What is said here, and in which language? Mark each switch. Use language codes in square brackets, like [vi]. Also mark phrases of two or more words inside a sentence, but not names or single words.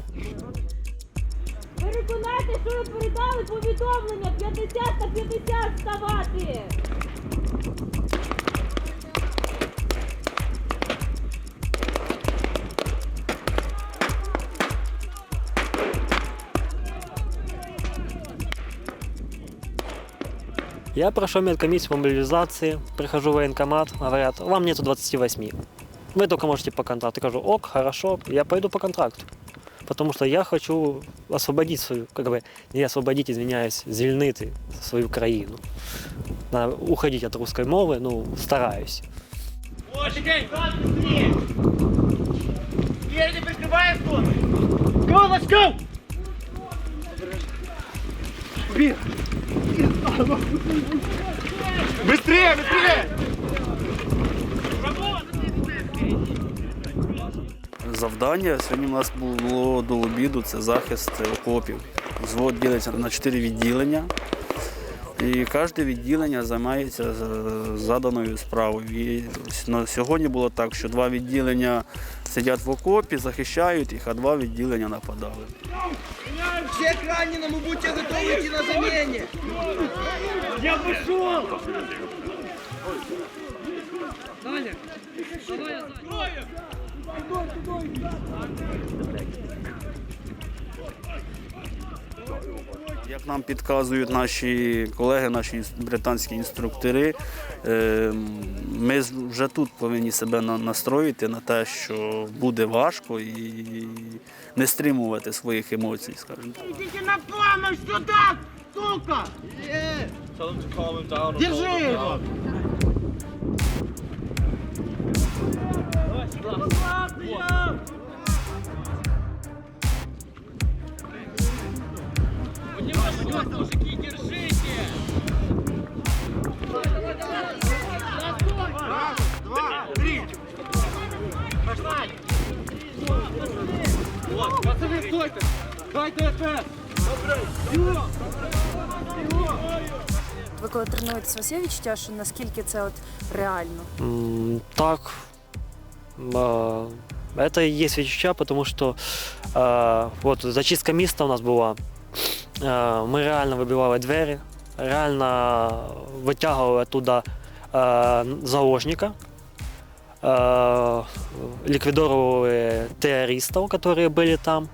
[uk] Переконайте, що ви передали повідомлення 50 на 50 вставати! [ru] Я прошел медкомиссию по мобилизации, прихожу в военкомат, говорят, вам нету 28. Вы только можете по контракту. Я говорю, ок, хорошо, я пойду по контракту. Потому что я хочу освободить свою, не освободить, извиняюсь, [uk] звільнити свою країну. [ru] Надо уходить от русской мовы, стараюсь. Спереди прикрываем тут. [en] Go, let's go! [ru] Быстрее, быстрее! [uk] Завдання сьогодні у нас було до обіду, це захист окопів. Взвод ділиться на 4 відділення. І кожне відділення займається заданою справою. І сьогодні було так, що 2 відділення сидять в окопі, захищають їх, а 2 відділення нападали. [ru] Все к раненому, будьте готовы идти на замене! Я пошел! Даня! Давай, [uk] Як нам підказують наші колеги, наші британські інструктори, ми вже тут повинні себе настроїти на те, що буде важко і не стримувати своїх емоцій, скажімо. [ru] Идите на помощь сюда, сука! Держи его! Мужики, держите! Раз, два, три! Пошла! Пацаны, стойте! Дайте ФС! [uk] Ви коли тренуєтесь, у вас є відчуття, що наскільки це реально? Так, [ru] это и есть відчуття, потому что зачистка міста у нас була. [uk] Ми реально вибивали двері, реально витягували [ru] оттуда заложника, [uk] ліквідовували терористів, які були там.